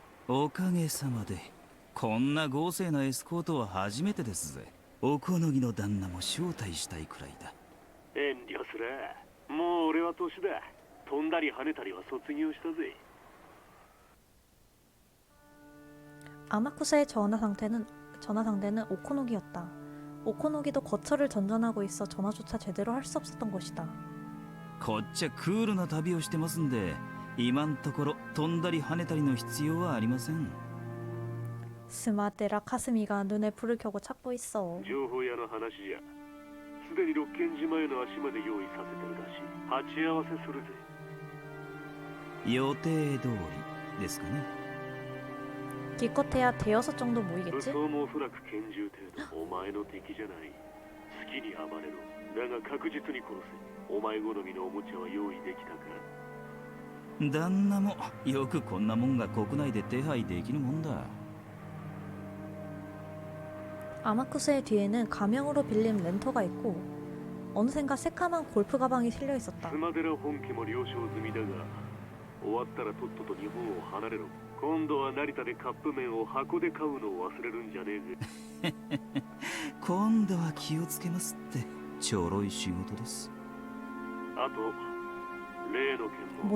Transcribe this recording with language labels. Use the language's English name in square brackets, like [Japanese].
[Japanese] 오かげさまでこんな豪勢なエスコートは初めてですぜ。おこのぎの旦那も招待したいくらいだ。遠慮する。もう俺は年だ。飛んだり跳ねたりは卒業したぜ。 [Korean] 아마쿠사의 전화 상대는 오코노기였다. 오코노기도 거처를 전전하고 있어 전화조차 제대로 할 수 없었던 것이다. [Japanese] こっちはクールな旅をしてますんで、今んところ飛んだり跳ねたりの必要はありません。 [Korean] 스마테라 카스미가 눈에 불을 켜고 찾고 있어. [Japanese] 情報屋の話じゃ。すでに六軒寺前の足まで用意させてるらしい。鉢合わせするぜ。予定通りですかね。 [Korean] 기껏해야 대여섯 정도 모이겠지? [Japanese] 武装もおそらく拳銃程度。お前の敵じゃない。好きに暴れろ。だが確実に殺せ。お前好みのおもちゃは用意できたか？旦那もよくこんなもんが国内で手配できるもんだ。 [Korean] 아마쿠스의 뒤에는 가명으로 빌린 렌터가 있고 어느샌가 새까만 골프 가방이 실려 있었다. [Japanese] スマデラ本家も了承済みだが、終わったらとっとと日本を離れろ。今度は成田でカップ麺を箱で買うのを忘れるんじゃねえぜ。今度は気をつけますってちょろい仕事です。あと例の件も